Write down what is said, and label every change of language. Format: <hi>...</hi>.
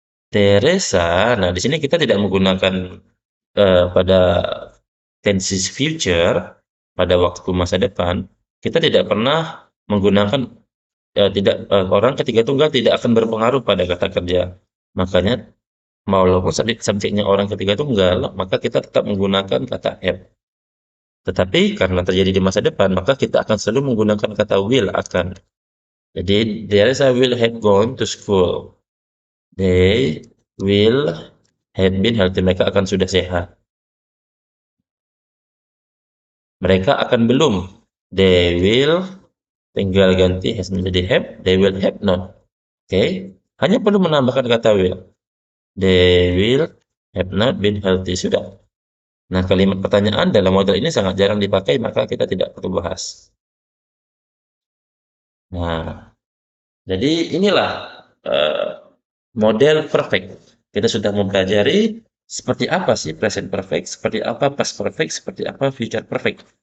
<id>Teresa, nah di sini kita tidak menggunakan pada tenses future, pada waktu masa depan, kita tidak pernah menggunakan orang ketiga tunggal tidak akan berpengaruh pada kata kerja. Makanya walaupun subjeknya orang ketiga tunggal, maka kita tetap menggunakan kata have. Tetapi karena terjadi di masa depan, maka kita akan selalu menggunakan kata will akan. Jadi,</id> <en>Teresa will have gone to school. They will have been healthy.</en> <id>Mereka akan sudah sehat. Mereka akan belum.</id> <en>They will</en> <id>tinggal ganti has menjadi have.</id> <en>They will have not.</en> <id>Oke. Hanya perlu menambahkan kata will.</id> <en>They will have not been healthy.</en> <id>Sudah. Nah, kalimat pertanyaan dalam model ini sangat jarang dipakai, maka kita tidak perlu bahas. Nah, jadi inilah eh, model perfect. Kita sudah mempelajari seperti apa sih present perfect, seperti apa past perfect, seperti apa future perfect.</id>